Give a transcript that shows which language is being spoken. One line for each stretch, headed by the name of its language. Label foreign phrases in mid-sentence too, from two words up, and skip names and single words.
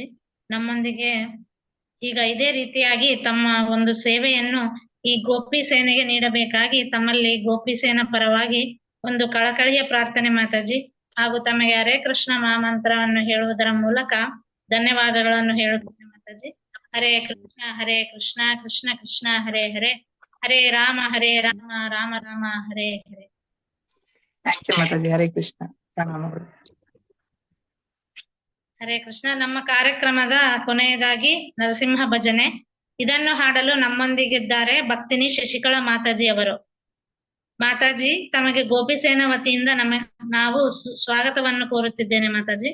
Kannada: ನಮ್ಮೊಂದಿಗೆ ಈಗ ಇದೇ ರೀತಿಯಾಗಿ ತಮ್ಮ ಒಂದು ಸೇವೆಯನ್ನು ಈ ಗೋಪಿ ಸೇನೆಗೆ ನೀಡಬೇಕಾಗಿ ತಮ್ಮಲ್ಲಿ ಗೋಪಿ ಸೇನಾ ಪರವಾಗಿ ಒಂದು ಕಳಕಳಿಯ ಪ್ರಾರ್ಥನೆ ಮಾತಾಜಿ. ಹಾಗೂ ತಮಗೆ ಹರೇ ಕೃಷ್ಣ ಮಹಾಮಂತ್ರವನ್ನು ಹೇಳುವುದರ ಮೂಲಕ ಧನ್ಯವಾದಗಳನ್ನು ಹೇಳುತ್ತೇನೆ ಮಾತಾಜಿ.
Sanskrit: ಹರೇ ಕೃಷ್ಣ ಕೃಷ್ಣ ಕೃಷ್ಣ ಹರೇ ಹರೇ, ಹರೇ ರಾಮ ರಾಮ ರಾಮ ಹರೇ ಹರೇ.
English: thank you
Kannada: ಮಾತಾಜಿ. ಹರೇ ಕೃಷ್ಣ, ಪ್ರಣಾಮಗಳು. ಹರೇ ಕೃಷ್ಣ. ನಮ್ಮ ಕಾರ್ಯಕ್ರಮದ ಕೊನೆಯದಾಗಿ ನರಸಿಂಹ ಭಜನೆ, ಇದನ್ನು ಹಾಡಲು ನಮ್ಮೊಂದಿಗಿದ್ದಾರೆ ಭಕ್ತಿನಿ ಶಶಿಕಲಾ ಮಾತಾಜಿ ಅವರು. ಮಾತಾಜಿ ತಮಗೆ ಗೋಪಿಸೇನಾ ವತಿಯಿಂದ ನಾವು ಸ್ವಾಗತವನ್ನು ಕೋರುತ್ತಿದ್ದೇನೆ ಮಾತಾಜಿ.